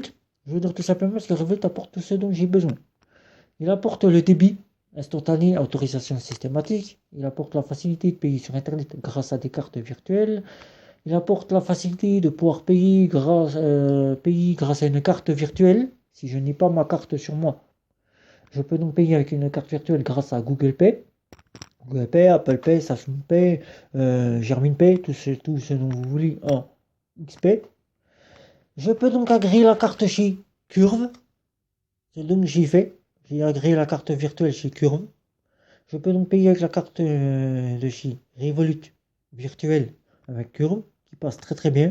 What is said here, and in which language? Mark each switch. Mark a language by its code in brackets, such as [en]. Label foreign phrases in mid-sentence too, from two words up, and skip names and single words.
[fr] Je veux dire tout simplement parce que Revolut apporte tout ce dont j'ai besoin. Il apporte le débit instantané, autorisation systématique. Il apporte la facilité de payer sur Internet grâce à des cartes virtuelles. Il apporte la facilité de pouvoir payer grâce à une carte virtuelle. Si je n'ai pas ma carte sur moi, je peux donc payer avec une carte virtuelle grâce à Google Pay. Google Pay, Apple Pay, Samsung Pay, Germin Pay, tout ce dont vous voulez en XP. Je peux donc agréer la carte chez Curve. C'est donc j'ai fait. J'ai agréé la carte virtuelle chez Curve. Je peux donc payer avec la carte de chez Revolut virtuelle avec Curve, qui passe très très bien.